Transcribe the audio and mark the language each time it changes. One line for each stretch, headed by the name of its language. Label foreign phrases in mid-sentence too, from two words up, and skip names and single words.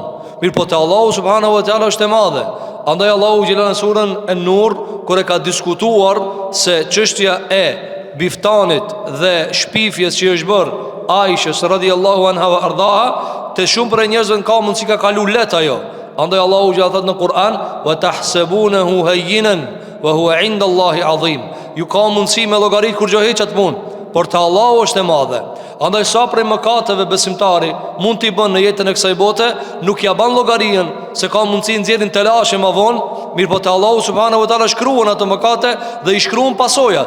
Albanian: Mirë po te Allahu
Arabic: سبحانه وتعالى
Albanian: është e madhe. Andaj Allahu xhelal në surën An-Nur kur e ka diskutuar se çështja e biftanit dhe shpifjes që është bërë Aishës
Arabic: رضي الله عنها وأرضاها,
Albanian: te shumë për njerëzve ka mundësi ka kalu let ajo. Andaj Allahu xhelal thot në Kur'an:
Arabic: "وتحسبونه هينا وهو عند الله عظيم."
Albanian: Ju ka mundësi me llogarit kur gjë heq atë punë, por te Allahu është e madhe. Andaj sa prej mëkateve besimtari mund t'i bën në jetën e kësaj bote, nuk ja ban llogarin se ka mundësi nxjerrin telashe më vonë, mirë po te Allahu
Arabic: سبحانه وتعالى
Albanian: shkruan ato mëkate dhe i shkruan pasojat.